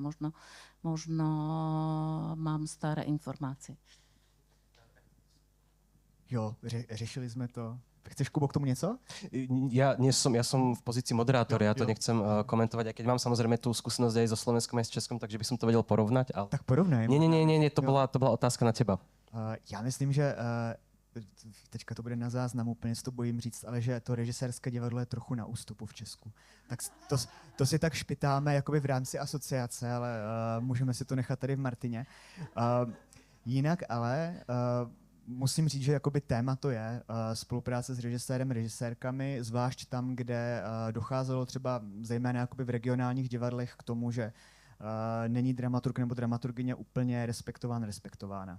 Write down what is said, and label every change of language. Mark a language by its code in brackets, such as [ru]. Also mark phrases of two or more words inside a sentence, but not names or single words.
[sk] Možno mám staré informácie. [cs] Jo, řešili jsme to. Chceš, Kubo, k tomu něco? [sk] Ja som v pozícii moderátora, ja to [cs] Jo. [sk] nechcem komentovať, aj keď mám samozrejme tú skúsenosť aj so Slovenskom, aj s Českom, takže by som to vedel porovnať. Ale... Tak porovnajme. Nie, to [cs] Jo. [sk] bola otázka na teba. [cs] Já myslím, že teďka to bude na záznam, úplně si to bojím říct, ale že to režisérské divadlo je trochu na ústupu v Česku. Tak to si tak špitáme jakoby v rámci asociace, ale můžeme si to nechat tady v Martině. Jinak ale musím říct, že jakoby téma to je spolupráce s režisérem, režisérkami, zvlášť tam, kde docházelo třeba zejména jakoby v regionálních divadlech k tomu, že není dramaturg nebo dramaturgyně úplně respektována.